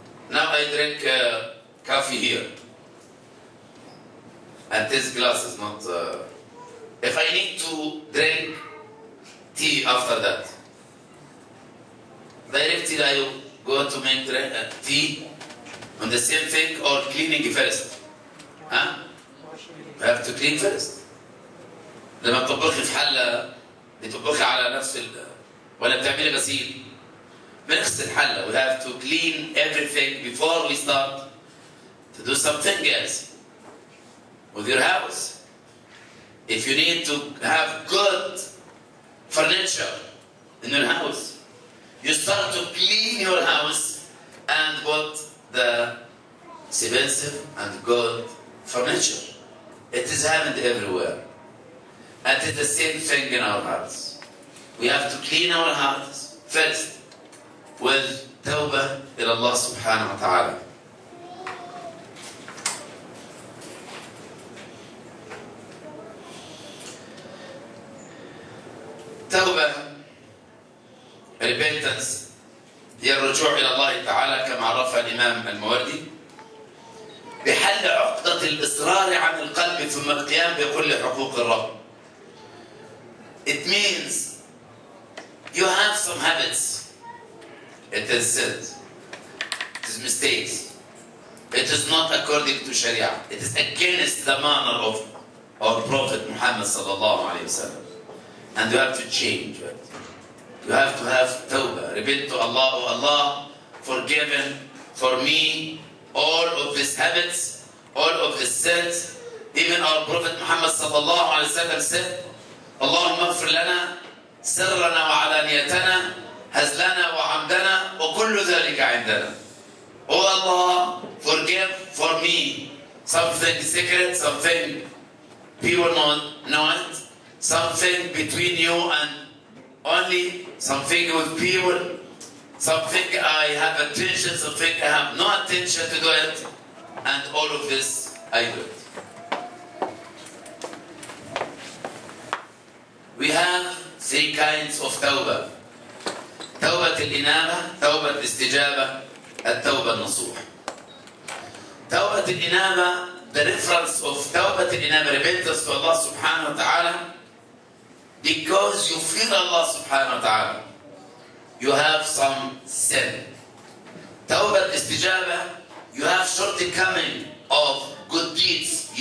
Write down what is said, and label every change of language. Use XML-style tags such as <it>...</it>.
<en>Now I drink coffee here, and this glass is not. If I need to drink tea after that, directly I go to make tea on the same thing or cleaning first. Huh? You have to clean first.</en> <ar>لما بتطبخي في حلة بتطبخي على نفس ولا بتعملي غسيل بنغسل حلة.</ar> <en>We have to clean everything before we start to do something else with your house. If you need to have good furniture in your house, you start to clean your house and put the expensive and good furniture. It is happened everywhere. And it's the same thing in our hearts. We have to clean our hearts first with tawbah ila Allah subhanahu wa ta'ala.</en> <ar>توبة repentance هي الرجوع إلى الله تعالى كما عرفها الإمام الموردي بحل عقدة الإصرار عن القلب ثم القيام بكل حقوق الرب.</ar> <en>It means you have some habits. It is sin. It is mistakes. It is not according to Sharia. It is against the manner of our Prophet Muhammad sallallahu alayhi wa sallam. And you have to change it. You have to have tawbah. Repent to Allah, oh Allah, forgiven for me all of these habits, all of these sins. Even our Prophet Muhammad sallallahu alayhi wa sallam said,</en> <ar>اللهم اغفر لنا سرنا وعلانيتنا هزلنا وعمدنا وكل ذلك عندنا.</ar> <en>Oh Allah, forgive for me something secret, something people know it, something between you and only, something with people, something I have attention, something I have no attention to do it, and all of this I do it. We have three kinds of tawbah.</en> <ar>توبة الإنابة، توبة الاستجابة، التوبة النصوح.</ar> <en>توبة الإنابة, the reference of توبة الإنابة, repentance to Allah subhanahu wa ta'ala, because you fear Allah subhanahu wa ta'ala. You have some sin. توبة الاستجابة, you have shortcoming of good deeds.</en>